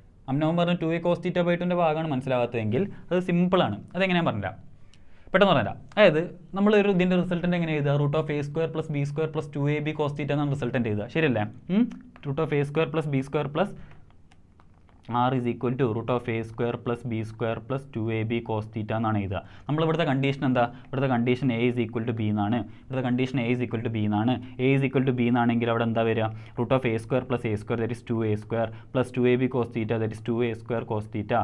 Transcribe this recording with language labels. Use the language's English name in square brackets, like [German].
[Malayalam] അമ്നവൻ പറഞ്ഞ 2a cos θ/2 ഭാഗമാണ് മനസ്സിലാവാത്തതെങ്കിൽ അത് സിമ്പിളാണ്. അതെങ്ങനെയാണ് പറഞ്ഞില്ല, പെട്ടെന്ന് പറഞ്ഞില്ല. അതായത് നമ്മൾ ഒരു ഇതിൻ്റെ റിസൾട്ടൻ്റ് എങ്ങനെ എഴുതുക? √a² + b² + 2ab cos θ എന്നാണ് റിസൾട്ടൻ്റ് എഴുതുക. ശരിയല്ലേ? √a² + b² + r = √a² + b² + 2ab cos θ എന്നാണ് എഴുതുക. നമ്മളിവിടുത്തെ കണ്ടീഷൻ എന്താ? ഇവിടുത്തെ കണ്ടീഷൻ a = b എന്നാണ്. ഇവിടുത്തെ കണ്ടീഷൻ a = b എന്നാണ്. a = b എന്നാണെങ്കിൽ അവിടെ എന്താ വരിക? [English] √a² + a² that is 2a² + 2ab cos θ that is 2a² cos θ.